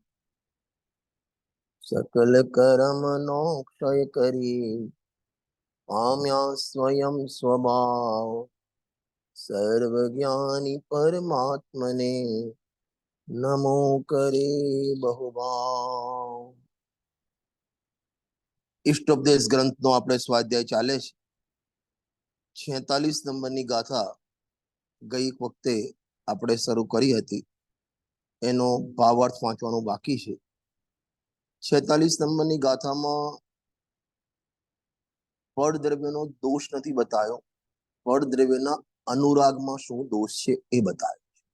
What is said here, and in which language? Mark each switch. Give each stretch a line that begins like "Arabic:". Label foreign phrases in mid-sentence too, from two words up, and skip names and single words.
Gujarati: સકલ કર્મનો ક્ષય કરી પામ્યા સ્વયં સ્વભાવ સર્વજ્ઞાની પરમાત્મને નમો કરે બહુભાવ। ઇષ્ટોપદેશ ગ્રંથ નો આપણે સ્વાધ્યાય ચાલે છે। 46 નંબરની ગાથા ગઈ વખતે આપણે શરૂ કરી હતી, એનો ભાવાર્થ વાંચવાનો બાકી છે। 46 નંબરની ગાથામાં ફળ દ્રવ્યનો દોષ નથી બતાવ્યો, ફળ દ્રવ્યના અનુરાગમાં શું દોષ છે એ બતાવ્યો।